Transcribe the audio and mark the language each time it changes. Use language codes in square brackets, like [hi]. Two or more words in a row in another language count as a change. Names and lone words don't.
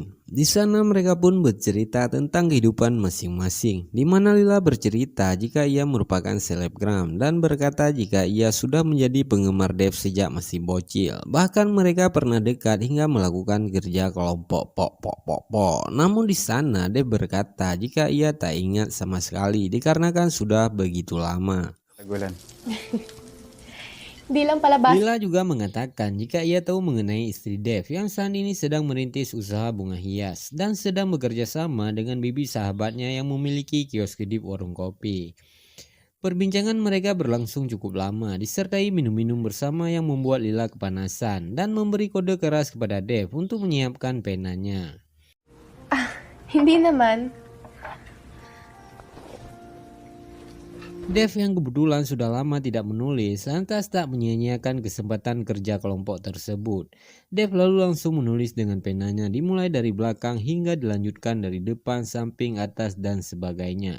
[id] Di sana mereka pun bercerita tentang kehidupan masing-masing, di mana Lila bercerita jika ia merupakan selebgram dan berkata jika ia sudah menjadi penggemar Dave sejak masih bocil. Bahkan mereka pernah dekat hingga melakukan kerja kelompok. Namun di sana Dave berkata jika ia tak ingat sama sekali dikarenakan sudah begitu lama. [tl] Tagulan. Di lang pala ba? [id] Lila juga mengatakan jika ia tahu mengenai istri Dave yang saat ini sedang merintis usaha bunga hias dan sedang bekerja sama dengan bibi sahabatnya yang memiliki kios kedip warung kopi. Perbincangan mereka berlangsung cukup lama, disertai minum-minum bersama yang membuat Lila kepanasan dan memberi kode keras kepada Dev untuk menyiapkan penanya. [tl] Hindi naman. [id] Dev yang kebetulan sudah lama tidak menulis, lantas tak menyia-nyiakan kesempatan kerja kelompok tersebut. Dev lalu langsung menulis dengan penanya, dimulai dari belakang hingga dilanjutkan dari depan, samping, atas, dan sebagainya.